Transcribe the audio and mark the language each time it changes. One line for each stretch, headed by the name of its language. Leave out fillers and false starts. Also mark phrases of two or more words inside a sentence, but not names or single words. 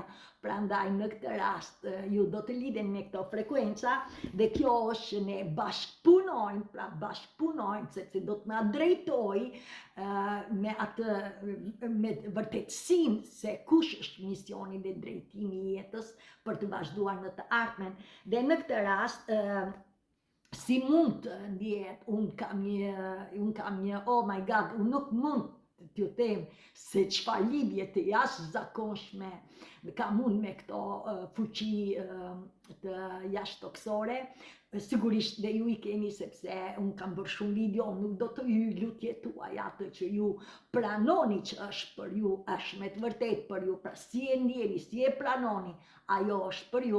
Albanian: Prandaj në këtë rast ju do të lidhen me këto frekuenca, dhe kjo është që ne bashkëpunojmë, sepse do të na drejtoj me atë me vërtetësinë se kush është misioni dhe drejtimi i jetës për të vazhduar në të ardhmen. Dhe në këtë rast si mund të ndjehet, unë kam një
English: oh my god,
Albanian: unë nuk mund t'ju them se çfarë lidhje të jashtëzakonshme kam unë me këto fuqi të jashtëtoksore. Sigurisht dhe ju i keni, sepse unë kam bërë shumë video, nuk do të hyj lutje tuaj, atë që ju pranoni që është për ju, është me të vërtet për ju, pra si e ndjeni, si e pranoni, ajo është për ju.